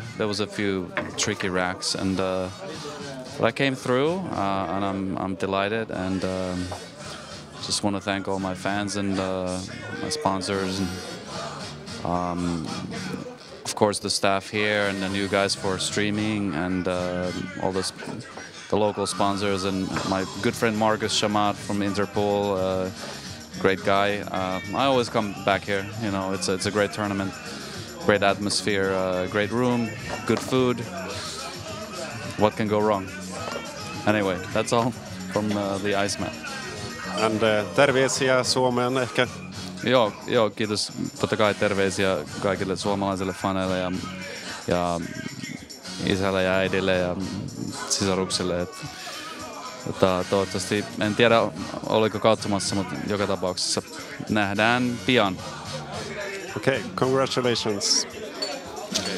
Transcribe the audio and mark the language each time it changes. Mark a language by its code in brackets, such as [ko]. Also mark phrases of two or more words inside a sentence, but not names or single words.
[en] There was a few tricky racks, and but I came through, and I'm delighted, and just want to thank all my fans and my sponsors, and of course the staff here and you guys for streaming, and all the local sponsors, and my good friend Marcus Shamat from Interpol, great guy. I always come back here. It's a great tournament, great atmosphere, great room, good food. What can go wrong? Anyway, that's all from the Iceman. [fi] And terveisiä Suomeen ehkä? Joo, kiitos. Totta kai terveisiä kaikille suomalaisille faneille ja isälle ja äidille ja sisaruksille. Toivottavasti, en tiedä oliko katsomassa, mutta joka tapauksessa nähdään pian. [en] Okay, congratulations. Okay.